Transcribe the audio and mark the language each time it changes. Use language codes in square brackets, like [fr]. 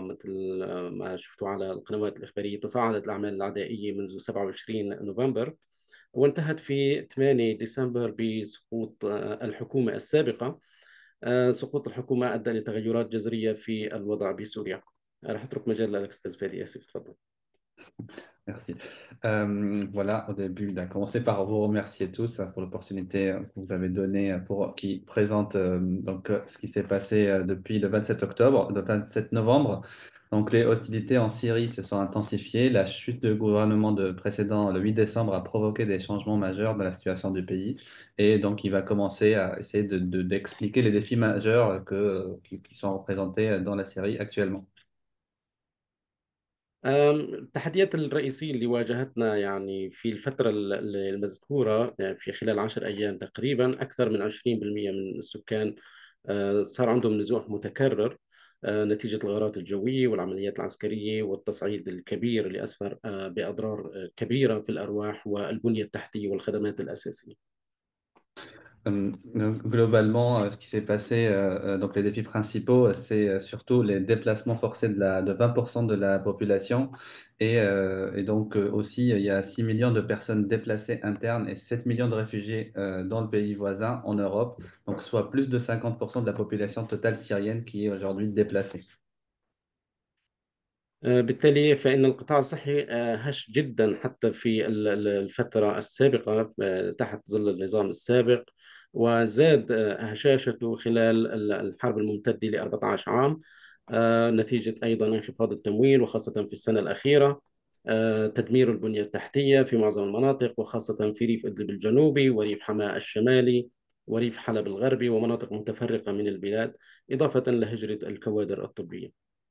[ar] مثل ما شفتوا على القنوات الإخبارية، تصاعدت الأعمال العدائية منذ 27 نوفمبر وانتهت في 8 ديسمبر بسقوط الحكومة السابقة. سقوط الحكومة أدى لتغيرات جذرية في الوضع بسوريا. راح أترك مجال لك أستاذ فادي، آسف، تفضل. [fr] Merci. Voilà, au début, il a commencé par vous remercier tous pour l'opportunité que vous avez donnée qui présente ce qui s'est passé depuis le 27 octobre, le 27 novembre. Donc, les hostilités en Syrie se sont intensifiées. La chute du gouvernement de précédent, le 8 décembre, a provoqué des changements majeurs dans la situation du pays. Et donc, il va commencer à essayer d'expliquer les défis majeurs qui sont représentés dans la Syrie actuellement. [ar] التحديات الرئيسية اللي واجهتنا يعني في الفترة المذكورة، يعني في خلال 10 أيام تقريبا، أكثر من 20% من السكان صار عندهم نزوح متكرر نتيجة الغارات الجوية والعمليات العسكرية والتصعيد الكبير اللي أسفر بأضرار كبيرة في الأرواح والبنية التحتية والخدمات الأساسية. [fr] Globalement, ce qui s'est passé, donc les défis principaux, c'est surtout les déplacements forcés de 20% de la population. Et donc aussi, il y a 6 millions de personnes déplacées internes et 7 millions de réfugiés dans le pays voisin en Europe, donc soit plus de 50% de la population totale syrienne qui est aujourd'hui déplacée. [ar] بالتالي فإن القطاع الصحي هش جدا حتى في الفترة السابقة تحت ظل النظام السابق، وزاد هشاشته خلال الحرب الممتدة ل 14 عام نتيجة أيضا انخفاض التمويل، وخاصة في السنة الأخيرة تدمير البنية التحتية في معظم المناطق، وخاصة في ريف إدلب الجنوبي وريف حماة الشمالي وريف حلب الغربي ومناطق متفرقة من البلاد، إضافة لهجرة الكوادر الطبية.